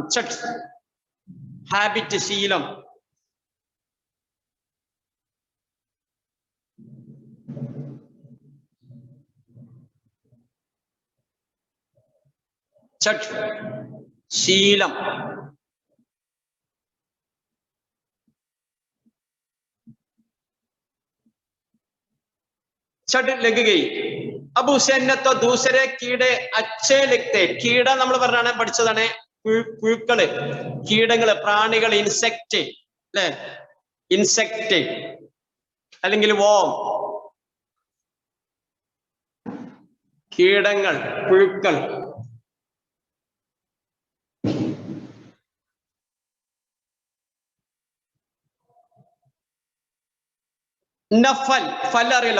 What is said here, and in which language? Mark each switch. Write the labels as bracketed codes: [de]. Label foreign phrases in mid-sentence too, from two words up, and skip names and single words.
[ml] ഛട്ട്, ഹാബിറ്റ്, ശീലം. ഛട്ട്, ശീലം. [hi] छट लग गई. अब उसे न तो दूसरे कीड़े अच्छे लगते. [ml] കീട നമ്മൾ പറഞ്ഞാണ് പഠിച്ചതാണ് പുഴുക്കള്, കീടങ്ങള്, പ്രാണികൾ, ഇൻസെക്ട് അല്ലെ? ഇൻസെക്ട് അല്ലെങ്കിൽ വോം. കീടങ്ങൾ, പുഴുക്കൾ. ഫൽ, ഫൽ അറിയല്ലോ?